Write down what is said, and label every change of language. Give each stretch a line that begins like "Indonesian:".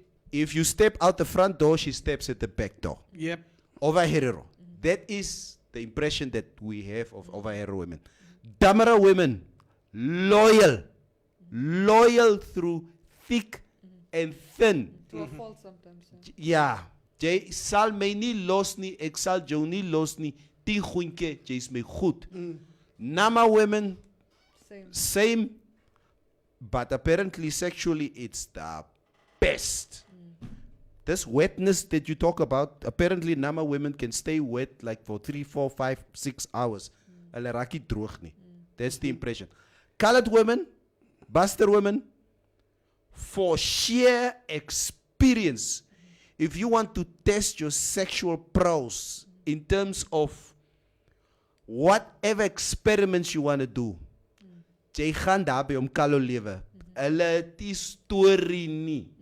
English: If you step out the front door, she steps at the back door. Yep. Over hetero. That is the impression that we have of over hetero women. Damara women, loyal. Loyal through thick and thin. To a fault sometimes.
Afrikaans: Ja, jy sal my nie los nie, ek sal jou nie los nie. Die goentjie, jy's my goed.
English: Nama women, same, but apparently sexually it's the best. This wetness that you talk about, apparently Nama women can stay wet like for 3, 4, 5, 6 hours.
Afrikaans: Hulle raak nie droog nie.
English: That's the impression. Colored women, Buster women, for sheer experience, if you want to test your sexual prowess in terms of whatever experiments you want to do,
Afrikaans: jy gaan daarby om kalo lewe. Hulle het die storie nie.